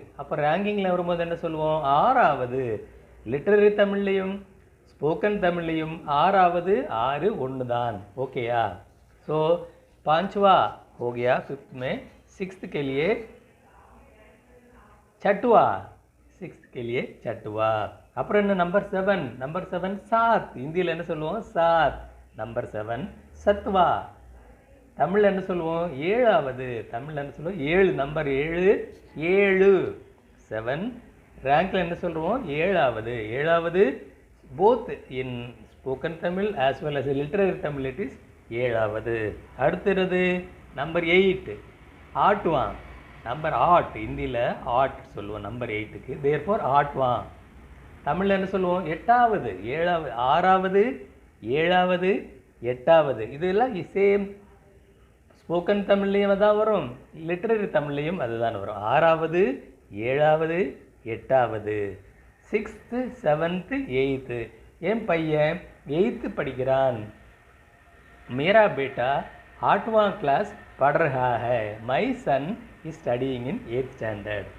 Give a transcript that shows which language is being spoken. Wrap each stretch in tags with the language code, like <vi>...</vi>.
<ta>அப்போ ரேங்கிங்கில் வரும்போது என்ன சொல்லுவோம்? 6வது. லிட்ரரி தமிழ்லையும் ஸ்போக்கன் தமிழ்லையும் 6வது. 6 1 தான். ஓகேயா?</ta> <hi>ஸோ पांचवा हो गया 5th में. 6th के लिए छठवा. 6th के लिए छठवा.</hi> <ta>அப்புறம் என்ன? நம்பர் 7 7. ஹிந்தியில் என்ன சொல்லுவோம்? 7. நம்பர் 7 சத்வா. தமிழில் என்ன சொல்லுவோம்? 7வது. 7. நம்பர் 7 7. ரேங்கில் என்ன சொல்லுவோம்? 7வது.</ta> <en>both in spoken Tamil as well as literary Tamil it is ஏழாவது.</en> <ta>அடுத்தது நம்பர் 8 ஆட்டுவான். நம்பர் ஆட் இந்தியில் ஆட் சொல்லுவோம் நம்பர் 8க்கு. தேர்ஃபோர் ஆட்வான். தமிழில் என்ன சொல்லுவோம்? எட்டாவது, ஏழாவது, ஆறாவது, ஏழாவது, எட்டாவது. இதெல்லாம் சேம் ஸ்போக்கன் தமிழ்லையும் அதான் வரும், லிட்ரரி தமிழ்லையும் அதுதான் வரும். ஆறாவது, ஏழாவது, எட்டாவது, 6th 7th 8th. என் பையன் 8th படிக்கிறான்.</ta> <hi>मेरा बेटा 8वां क्लास पढ़ रहा है.</hi> <en>My son is studying in 8th standard.</en>